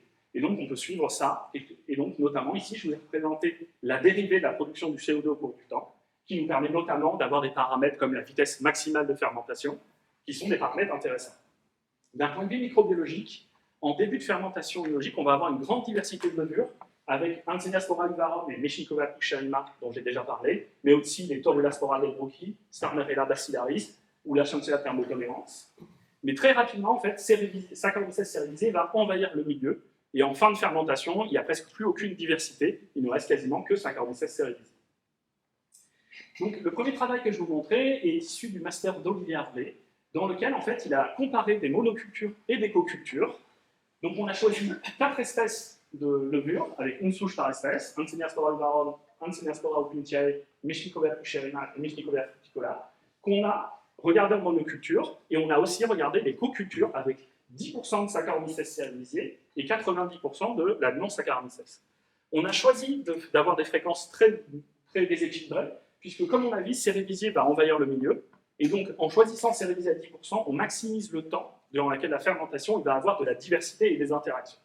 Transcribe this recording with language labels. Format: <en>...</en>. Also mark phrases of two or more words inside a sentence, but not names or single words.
<fr>Et donc, on peut suivre ça. Et donc, notamment, ici, je vous ai présenté la dérivée de la production du CO2 au cours du temps, qui nous permet notamment d'avoir des paramètres comme la vitesse maximale de fermentation, qui sont des paramètres intéressants. D'un point de vue microbiologique, en début de fermentation biologique, on va avoir une grande diversité de levures avec Antsenia vivarum et Meshnikova pucherrima, dont j'ai déjà parlé, mais aussi les Torula spora lebroki, Starnerella bacillaris ou la Chancellor thermotolerance. Mais très rapidement, en fait, Saccharomyces cerevisiae va envahir le milieu, et en fin de fermentation, il n'y a presque plus aucune diversité, il ne reste quasiment que Saccharomyces cerevisiae. Donc, le premier travail que je vais vous montrer est issu du master d'Olivier Harvey, dans lequel, en fait, il a comparé des monocultures et des cocultures. Donc, on a choisi 4 espèces de levures, avec une souche par espèce, Antsenia spora vivarum, Antsenia spora opuntiae, Meshnikova pucherrima et Meshnikova fruticola, qu'on a regardé en monoculture, et on a aussi regardé les cocultures avec 10% de Saccharomyces cerevisiae et 90% de la non-Saccharomyces. On a choisi d'avoir des fréquences très déséquilibrées, puisque comme on a vu, Cerevisiae va envahir le milieu, et donc en choisissant Cerevisiae à 10%, on maximise le temps durant lequel la fermentation va avoir de la diversité et des interactions.</fr>